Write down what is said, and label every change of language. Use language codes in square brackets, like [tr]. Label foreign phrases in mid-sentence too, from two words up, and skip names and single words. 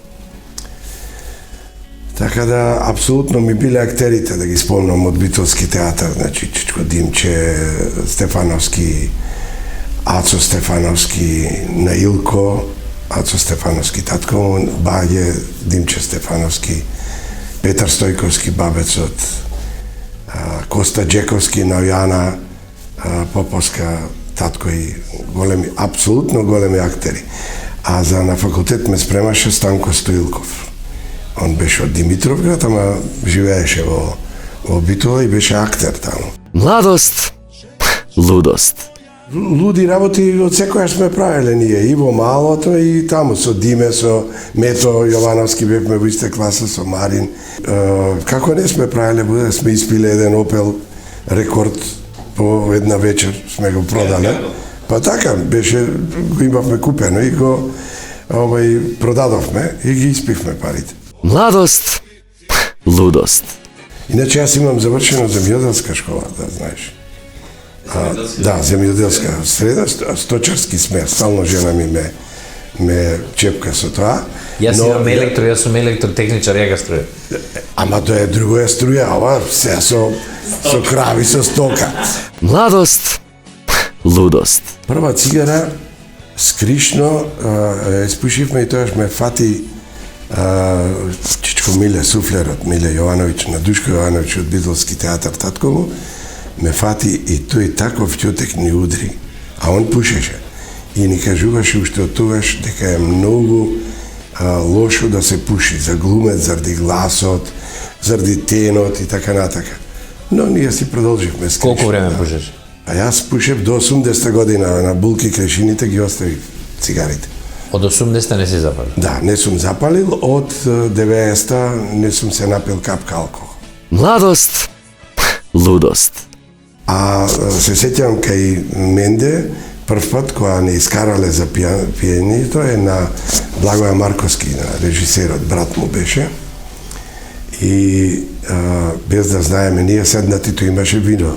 [mk] Така да, апсолутно ми биле актерите, да ги спомнам од Битолски театар, значи Чичко Димче, Стефановски, Ацо Стефановски, Наилко, Ацо Стефановски, татко му, Баге, Димче Стефановски, Петар Стојковски, бабецот, Коста Джековски, Најана Поповска, татко и големи, апсолутно големи актери. А за на факултет ме спремаше Станко Стоилков. Он беше од Димитровград, ама живееше во Битола и беше актер таму. [sr] Mladost, ludost. [mk] Луди работи од секојаш сме правеле ние, и во малото, и таму со Диме, со Мето Јовановски бевме во иста класа, со Марин. Како не сме правеле, да сме испиле еден Опел рекорд по една вечер, сме го продале. Па така, беше, го имавме купено и го продадовме и ги испивме парите. [sr] Mladost, ludost. [mk] Иначе јас имам завршено земјоделска школа, да знаеш. Да, земјоделска среда, сточарски смер, стално жена ми ме чепка со тоа. Јас имам јас сум електротехничар, [sr] ја га струја. [mk] Ама тоа е друго е струја, ова се со крави, со стока. [sr] Mladost, ludost. [mk] Прва цигара, скришно, испушивме и тоаш ме фати Чичко Миле, суфлерот, Миле Јовановиќ, на Душко Јовановиќ од Битолски театар, татко му, ме фати и тој таков ќотек ни удри, а он пушеше. И ни кажуваше уште од тогаш дека е многу лошо да се пуши за глумец, заради гласот, заради тенот и така натака. Но ние си продолживме скришно. Колку време пушеш? А јас пушев до 80 година, на булки крешините ги оставив цигарите. Од 80-та не си запалил? Да, не сум запалил, од 90-та не сум се напил капка алкохол. [sr] Mladost, ludost. [mk] А се сеќавам кај Менде, прв пат кога не искарале за пиењето е на Благоја Марковски, на режисерот, брат му беше. И без да знаеме, ние седнати, тој имаше вино.